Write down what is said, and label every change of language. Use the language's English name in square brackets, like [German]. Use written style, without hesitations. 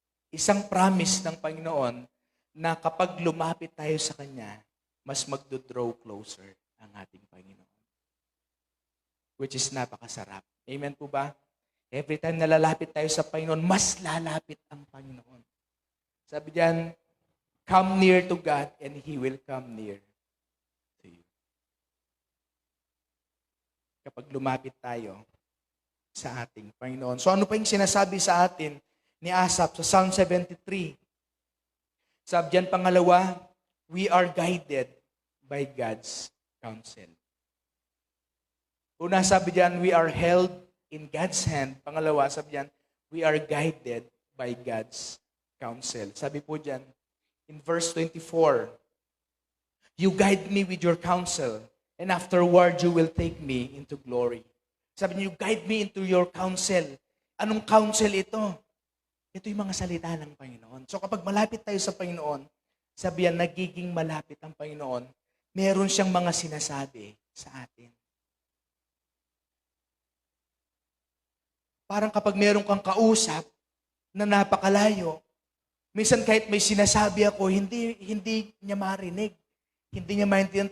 [Filipino] Isang promise ng Panginoon na kapag lumapit tayo sa Kanya, mas magdo-draw closer ang ating Panginoon. [English] Which is [Filipino] napakasarap. Amen po ba? [English] Every time [Filipino] na lalapit tayo sa Panginoon, mas lalapit ang Panginoon. Sabi diyan, [English] come near to God and He will come near to you. [Filipino] Kapag lumapit tayo sa ating Panginoon. So ano pa yung sinasabi sa atin ni Asaph sa Psalm 73? Sabi diyan, pangalawa, [English] we are guided by God's counsel. [Filipino] Una, sabi diyan, [English] we are held in God's hand. [Filipino] Pangalawa, sabi diyan, [English] we are guided by God's counsel. [Filipino] Sabi po diyan, [English] in verse 24, you guide me with your counsel, and afterward you will take me into glory. [Filipino] Sabi niya, [English] you guide me into your counsel. [Filipino] Anong counsel ito? Ito yung mga salita ng Panginoon. So kapag malapit tayo sa Panginoon, sabi yan, nagiging malapit ang Panginoon, meron siyang mga sinasabi sa atin. Parang kapag meron kang kausap na napakalayo, minsan kahit may sinasabi ako, hindi niya marinig. Hindi niya maintindihan.